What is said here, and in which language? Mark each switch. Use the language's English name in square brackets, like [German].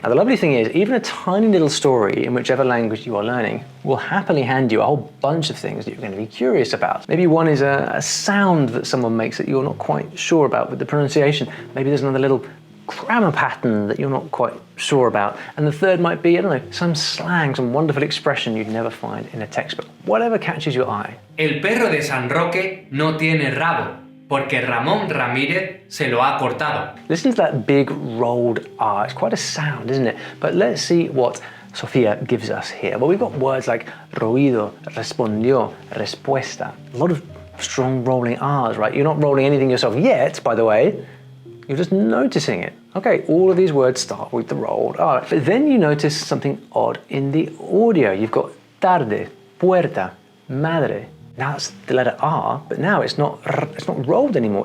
[English] Now the lovely thing is, even a tiny little story in whichever language you are learning will happily hand you a whole bunch of things that you're going to be curious about. Maybe one is a sound that someone makes that you're not quite sure about with the pronunciation. Maybe there's another little grammar pattern that you're not quite sure about. And the third might be, I don't know, some slang, some wonderful expression you'd never find in a textbook. Whatever catches your eye. [Spanish] El perro de San Roque no tiene rabo, porque Ramón Ramírez se lo ha cortado. [English] Listen to that big rolled R. It's quite a sound, isn't it? But let's see what Sofia gives us here. Well, we've got words like [Spanish] ruido, respondió, respuesta. [English] A lot of strong rolling R's, right? You're not rolling anything yourself yet, by the way. You're just noticing it. Okay, all of these words start with the rolled R. But then you notice something odd in the audio. You've got [Spanish] tarde, puerta, madre. [English] Now it's the letter R, but now it's not rolled anymore.